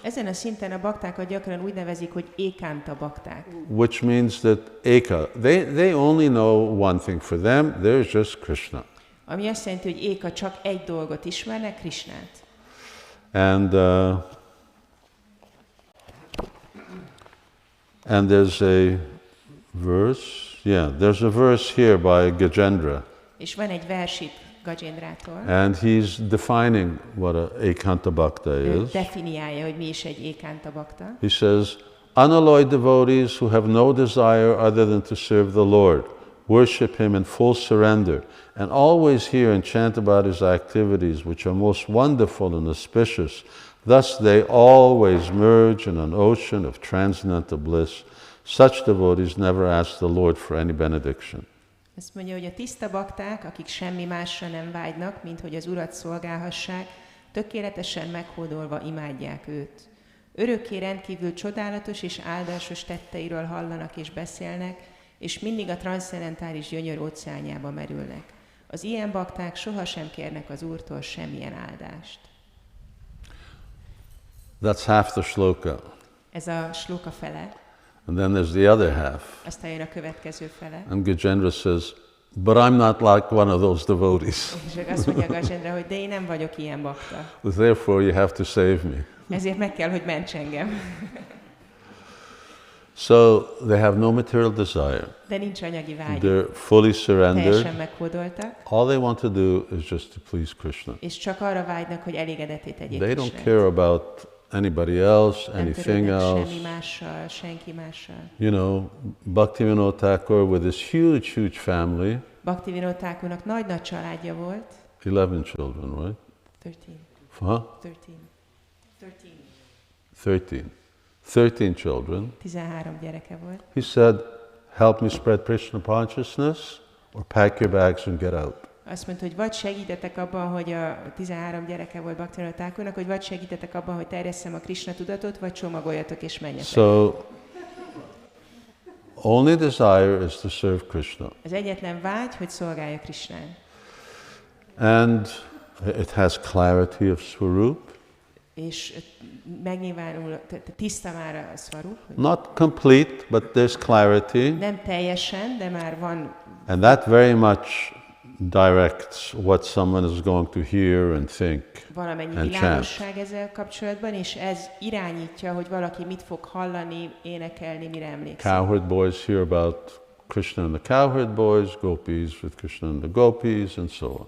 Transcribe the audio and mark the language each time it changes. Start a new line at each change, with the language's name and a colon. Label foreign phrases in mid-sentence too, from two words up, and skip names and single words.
Hungarian: Ezen a szinten a baktákat gyakran úgy nevezik, hogy
Sanskrit: ékánta bakták.
English: which means that eka, they only know one thing. For them, there's just Krishna.
Hungarian: Ami azt jelenti, hogy éka csak egy dolgot ismernek, Krisnát.
English: And there's a verse, there's a verse here by Gajendra.
Hungarian: És van egy vers itt Gajendrától.
English: And he's defining what a
Sanskrit: ekanta bhakta
Hungarian: Ő
English: is.
Hungarian: definiálja, hogy mi is egy
Sanskrit: ékánta bakta.
English: He says, unalloyed devotees who have no desire other than to serve the Lord, worship Him in full surrender, and always hear and chant about His activities, which are most wonderful and auspicious. Thus they always merge in an ocean of transcendental bliss. Such devotees never ask the Lord for any benediction.
Hungarian: Ezt mondja, hogy a tiszta bakták, akik semmi másra nem vágynak, mint hogy az Urat szolgálhassák, tökéletesen meghódolva imádják őt. Örökké rendkívül csodálatos és áldásos tetteiről hallanak és beszélnek, és mindig a transzcendentális gyönyör óceánjába merülnek. Az ilyen bakták sohasem kérnek az Úrtól semmilyen áldást.
English: That's half the shloka.
Hungarian: Ez a sloka fele,
English: And then there's the other half.
Hungarian: aztán jön a következő fele.
English: And Gajendra says, but I'm not like one of those devotees.
Hungarian: És azt mondja Gajendra, hogy de én nem vagyok ilyen bakta.
English: Therefore you have to save me.
Hungarian: Ezért meg kell, hogy ments engem.
English: So they have no material desire.
Hungarian: De nincs anyagi vágy.
English: They're fully surrendered.
Hungarian: Teljesen meghódoltak.
English: All they want to do is just to please Krishna.
Hungarian: És csak arra vágynak, hogy elégedetté tegyék
English: They don't
Hungarian: Krisnát.
English: care about anybody else,
Hungarian: Nem
English: anything
Hungarian: törődnek
English: else.
Hungarian: semmi mással, senki mással.
English: You know, Bhaktivinoda Thakur with his huge family,
Hungarian: Bhaktivinoda Thakurnak nagy-nagy családja volt.
English: 11 children, right? 13. Huh? 13 children.
Hungarian: 13 gyereke volt.
English: He said, help me spread Krishna consciousness or pack your bags and get out.
Hungarian: Azt mondta, hogy vagy segítetek abban, hogy a 13 gyereke volt Bhaktivinoda Thakurnak, hogy vagy segítetek abban, hogy terjesszem a Krishna tudatot, vagy csomagoljatok és menjetek.
English: So, only desire is to serve Krishna.
Hungarian: Az egyetlen vágy, hogy szolgálja Krisnát.
English: And it has clarity of Swarup.
Hungarian: És megnyilvánul, tiszta már a Swarup.
English: Not complete, but there's clarity.
Hungarian: Nem teljesen, de már van.
English: And that very much directs what someone is going to hear and think
Hungarian: Valamennyi
English: and chant.
Hungarian: világosság ezzel kapcsolatban, és ez irányítja, hogy valaki mit fog hallani, énekelni, mire emlékszik.
English: Cowherd boys hear about Krishna and the cowherd boys, gopis with Krishna and the gopis, and so on.